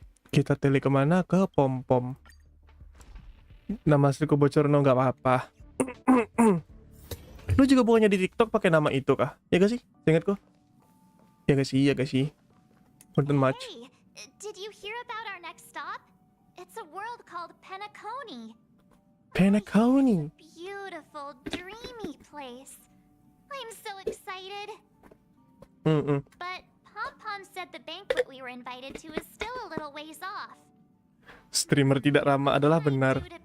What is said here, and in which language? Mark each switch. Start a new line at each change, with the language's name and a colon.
Indonesian: Kita tele kemana? Ke pom-pom. Nama asliku bocor, no, nggak apa-apa. Lu juga bukannya di TikTok pakai nama itu kah? Ya gak sih? Ingat kok? Ya gak sih? Punten much.
English: Hey, did you hear about our next stop? It's a world called Penacony. Penacony. Beautiful, dreamy place. I'm so excited. But Pom-Pom said the banquet we were invited to is still a little ways off.
Indonesian: Streamer tidak ramah adalah benar.